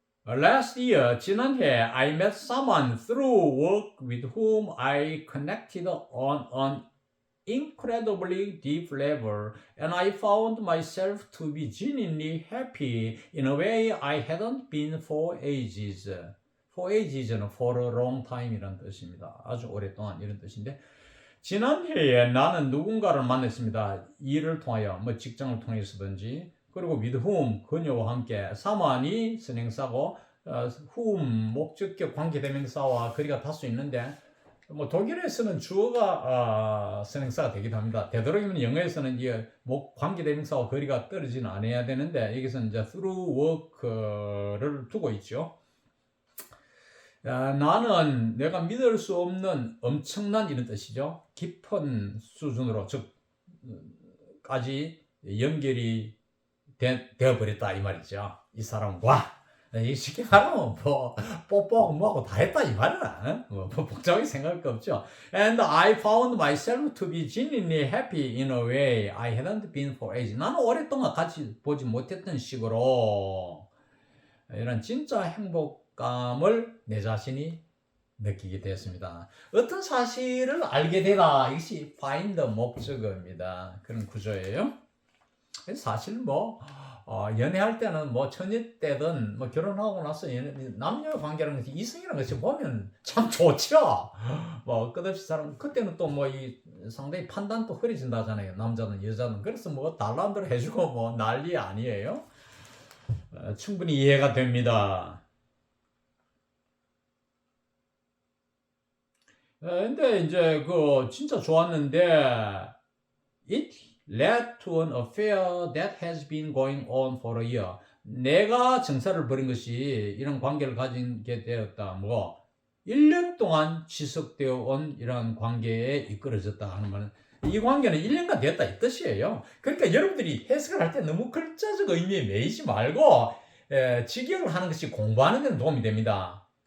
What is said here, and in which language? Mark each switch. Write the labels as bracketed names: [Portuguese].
[English] Last year, 지난해 I met someone through work with whom I connected on an incredibly deep level, and I found myself to be genuinely happy in a way I hadn't been for ages. For ages는 for a long time 이란 뜻입니다. [Korean] 아주 오랫동안 이런 뜻인데 지난해에 나는 누군가를 만났습니다. 일을 통하여 뭐 직장을 통해서든지 그리고 with whom 그녀와 함께 someone이 선행사고 whom 목적격 관계대명사와 거리가 닿을 수 있는데 뭐 독일에서는 주어가 선행사가 되기도 합니다. 되도록이면 영어에서는 이 관계대명사와 거리가 떨어지는 않아야 되는데 여기서는 이제 through work를 두고 있죠. 나는 내가 믿을 수 없는 엄청난 이런 뜻이죠. 깊은 수준으로 즉까지 연결이 되어버렸다 이 말이죠. 이 사람과 쉽게 말하면 뭐 뽀뽀하고 뭐하고 다 했다 이 말이라 뭐 복잡하게 생각할 거 없죠. [English] And I found myself to be genuinely happy in a way I hadn't been for ages. [Korean] 나는 오랫동안 같이 보지 못했던 식으로 이런 진짜 행복감을 내 자신이 느끼게 되었습니다. 어떤 사실을 알게 되다. 이것이 find 목적어입니다. 그런 구조예요. 사실 연애할 때는 처녀 때든 결혼하고 나서 남녀 관계라는 것이 이성이라는 것이 보면 참 좋죠. 끝없이 그때는 또 이 상당히 판단도 흐려진다잖아요. 남자는 여자는. 그래서 달란트로 해주고 난리 아니에요. 충분히 이해가 됩니다. 근데 이제 진짜 좋았는데 [English] it led to an affair that has been going on for a year. [Korean] 내가 정사를 벌인 것이 이런 관계를 가지게 되었다. 1년 동안 지속되어 온 이런 관계에 이끌어졌다 하는 말은 이 관계는 1년간 됐다 이 뜻이에요. 그러니까 여러분들이 해석을 할 때 너무 글자적 의미에 매이지 말고 직역을 하는 것이 공부하는 데는 도움이 됩니다.